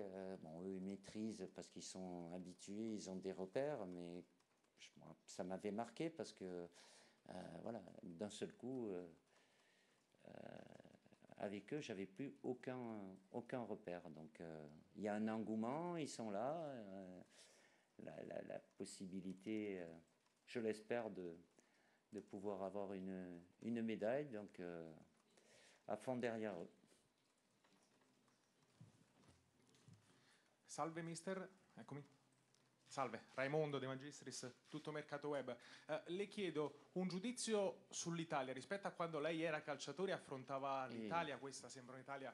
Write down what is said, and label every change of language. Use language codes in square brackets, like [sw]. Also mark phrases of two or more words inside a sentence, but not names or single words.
[fr] Bon, eux, ils maîtrisent parce qu'ils sont habitués, ils ont des repères, mais ça m'avait marqué parce que, voilà, d'un seul coup, avec eux, j'avais plus aucun repère. Donc, il y a un engouement, ils sont là. La possibilité, je l'espère, de pouvoir avoir une médaille. Donc, à fond derrière eux. [it] Salve mister, eccomi. Salve, Raimondo De Magistris, Tutto Mercato Web. Le chiedo un giudizio sull'Italia rispetto a quando lei era calciatore e affrontava l'Italia. Questa sembra un'Italia...